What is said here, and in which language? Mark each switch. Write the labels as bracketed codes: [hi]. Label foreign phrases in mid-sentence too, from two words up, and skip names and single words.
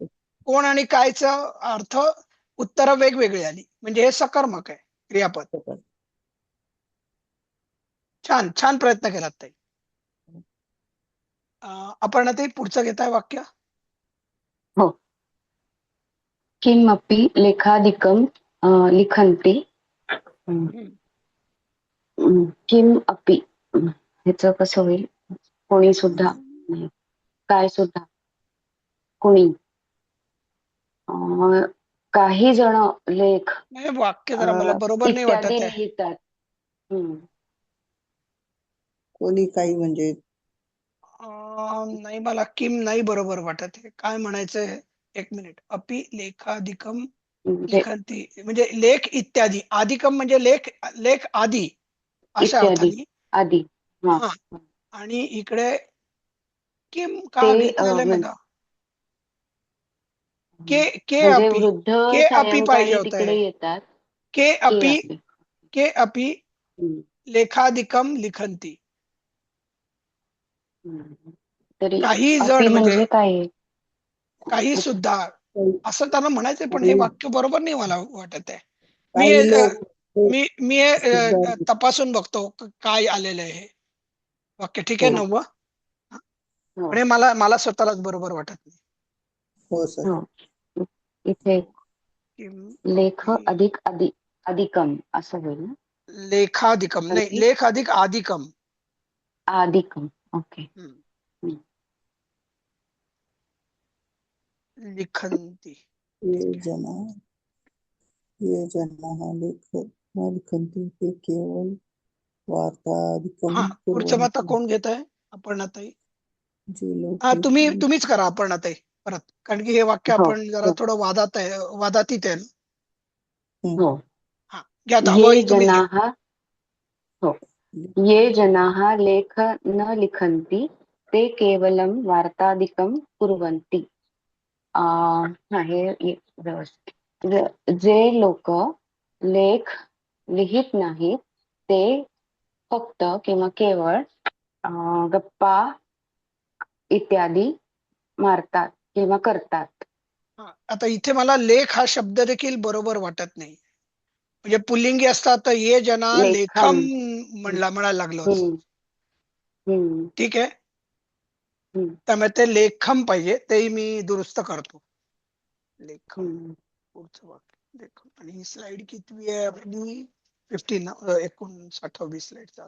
[mr] कोण आणि कायचा अर्थ उत्तर वेगवेगळी आली म्हणजे हे सकर्मक आहे क्रियापद. छान छान प्रयत्न केलात ताई. आपण आता पुढचं घेताय वाक्य. हो. [sa] किमपि लेखाधिकं लिखन्ति किम अपि [mr] ह्याचं कसं होईल? कोणी सुद्धा नाही. काय सुद्धा कोणी काही जण लेख नाही, वाक्य जरा मला बरोबर नाही इत्यादी वाटत आहे. लिहितात. कोणी काही म्हणजे नाही, मला किम नाही बरोबर वाटत आहे. काय म्हणायचंय? एक मिनिट. [sa] अपि लेखाधिकम [mr] म्हणजे लिखंती म्हणजे लेख इत्यादी. अधिकम म्हणजे लेख लेख आदी अशा इत्यादी अर्थाने. आदी. हा हा. आणि इकडे किम का ते घेतलेलं आहे बघा. के के म्हणजे अपि वृद्ध [sa] के अपि [mr] पाहिजे सायंकाळी होत तिकडे आहे. येतात. के के अपि अपि. [sa] के अपि [mr] हम्म. [sa] लेखाधिकम लिखंती. [mr] तरी काही जण अपि म्हणजे म्हणजे काय आहे? काही सुद्धा असं त्यांना म्हणायचंय, पण हे काही वाक्य बरोबर नाही मला वाटत आहे. मी काही लोक मी मी सुद्धा तपासून बघतो काय आलेलं आहे हे वाक्य. ठीक आहे हो. नववं. हो. पण हे मला स्वतःलाच बरोबर वाटत नाही. हो सर. हो. इथे किम लेख अपि अधिक अधिकम असं होईल ना? लेखाधिकम नाही, तरी [sa] लेख अधिक आधिकम. [mr] अधिकम. ओके. लिखंती. [sa] ये जना लेख न लिखन्ति ते केवल वार्तादिकं [mr] हा, पुढचं आता [sa] कुर्वन्ति. [mr] कोण घेत आहे? अपर्णाताई. जे लोक हा, लेख तुम्हीच करा अपर्णाताई परत, कारण की हे वाक्य हो. आपण जरा हो. थोडं वादातीत आहे ना. हो. हा, घ्या आता. ये वही तुम्हीच घ्या. जनाः हो. [sa] ये जनाः लेख न लिखन्ति ते केवलं वार्तादिकं कुर्वन्ति. [mr] हे व्यवस्थित. जे लोक लेख लिहित नाहीत ते फक्त किंवा केवळ गप्पा इत्यादी मारतात किंवा करतात. हा, आता इथे मला लेख हा शब्द देखील बरोबर वाटत नाही. म्हणजे पुल्लिंगी असतात तर [sa] ये जना लेखम [mr] लेखम. म्हणायला लागलो असं. हम्म. ठीक आहे. त्यामुळे ते लेखम पाहिजे, तेही मी दुरुस्त करतो. लेखम. पुढचं वाक्य लेखम. आणि ही स्लाइड किती आहे आपली? 59वी स्लाइड चालू.